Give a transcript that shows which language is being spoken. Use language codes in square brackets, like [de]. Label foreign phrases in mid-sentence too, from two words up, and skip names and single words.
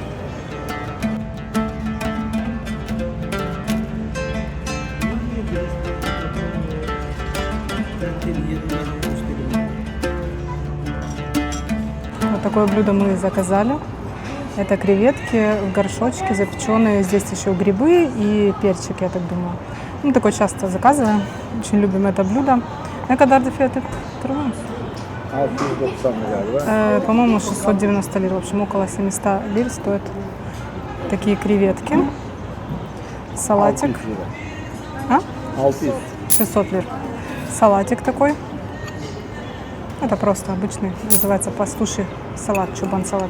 [ru] Вот такое блюдо мы заказали. Это креветки в горшочке, запеченные. Здесь еще грибы и перчик, я так думаю. Мы такое часто заказываем. Очень любим это блюдо. [tr] Ne kadar da fiyatı? Hatırlıyor musun? 690 galiba. [ru] По-моему, 690 лир. В общем, около 700 лир стоят такие креветки. Салатик. 600. 600 лир. Салатик такой. Это просто обычный, называется пастуший салат, чубан салат.